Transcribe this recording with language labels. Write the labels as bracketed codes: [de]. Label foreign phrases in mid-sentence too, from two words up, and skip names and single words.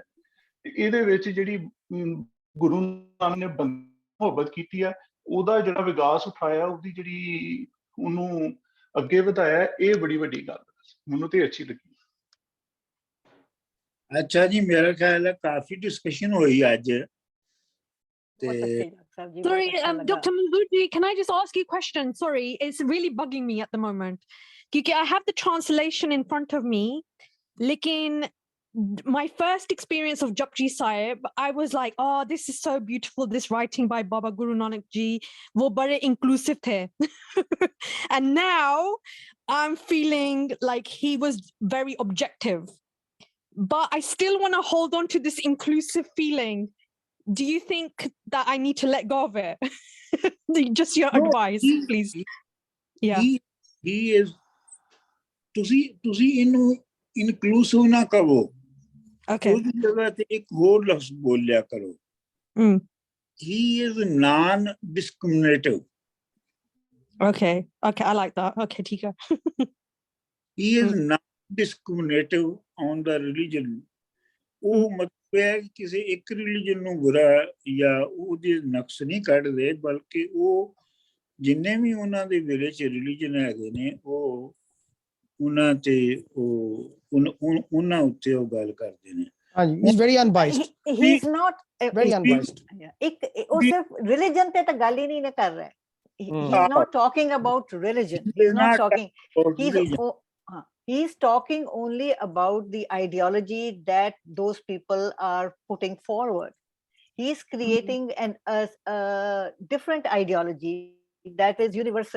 [pa] ਇਹਦੇ ਵਿੱਚ ਜਿਹੜੀ ਗੁਰੂ ਨਾਨਕ ਨੇ ਮੁਹੱਬਤ ਕੀਤੀ ਹੈ, ਉਹਦਾ ਜਿਹੜਾ ਵਿਕਾਸ ਉਠਾਇਆ, ਉਹਦੀ ਜਿਹੜੀ ਉਹਨੂੰ ਅੱਗੇ ਵਧਾਇਆ, ਇਹ ਬੜੀ ਵੱਡੀ ਗੱਲ ਮੈਨੂੰ ਤੇ ਅੱਛੀ ਲੱਗੀ। ਅੱਛਾ ਜੀ, ਮੇਰਾ ਖਿਆਲ ਹੈ ਕਾਫੀ ਡਿਸਕਸ਼ਨ ਹੋਈ ਅੱਜ। [en] Sorry, Dr. Manzur, can I just ask you a question? Sorry, it's really bugging me at the moment. Because I have the translation in front of me. Lekin my first experience of Japji Sahib, I was like, oh, this is so beautiful, this writing by Baba Guru Nanak Ji, [hi] wo bade inclusive the. [en] And now I'm feeling like he was very objective. But I still want to hold on to this inclusive feeling. Do you think that I need to let go of it? Just your advice, please. Yeah. He is. [pa] ਤੁਸੀਂ ਇਹਨੂੰ ਇਨਕਲੂਸਿਵ ਨਾ ਕਹੋ। [en] Okay. [pa] ਉਹਦੀ ਜਗ੍ਹਾ ਤੇ ਇੱਕ ਹੋਰ ਲਫ਼ਜ਼ ਬੋਲਿਆ ਕਰੋ। [en] He is non-discriminative. Okay, I like that. [hi] Okay, ठीक है। [en] He is non-discriminative on the religion. [pa] ਉਹ ਮਤਲਬ ਹੈ ਕਿ ਕਿਸੇ ਇੱਕ ਰਿਲੀਜਨ ਨੂੰ ਬੁਰਾ ਜਾਂ ਉਹਦੇ ਨਕਸ ਨਹੀਂ ਕੱਢਦੇ, ਬਲਕਿ ਉਹ ਜਿੰਨੇ ਵੀ ਉਹਨਾਂ ਦੇ ਵੇਲੇ 'ਚ ਰਿਲੀਜਨ ਹੈਗੇ ਨੇ ਉਹ ਉਹਨਾਂ ਤੇ ਉਹਨਾਂ ਉੱਤੇ ਉਹ ਗੱਲ ਕਰਦੇ ਨੇ। ਹਾਂਜੀ, [en] he is very unbiased. He is not very unbiased. [pa] ਇੱਕ ਉਹ ਸਿਰਫ ਰਿਲੀਜਨ ਤੇ ਤਾਂ ਗੱਲ ਹੀ ਨਹੀਂ ਕਰ ਰਿਹਾ, [en] he's not talking about religion. He's not talking. He's talking only about the ideology that those people are putting forward. He's creating a different ideology that is universal.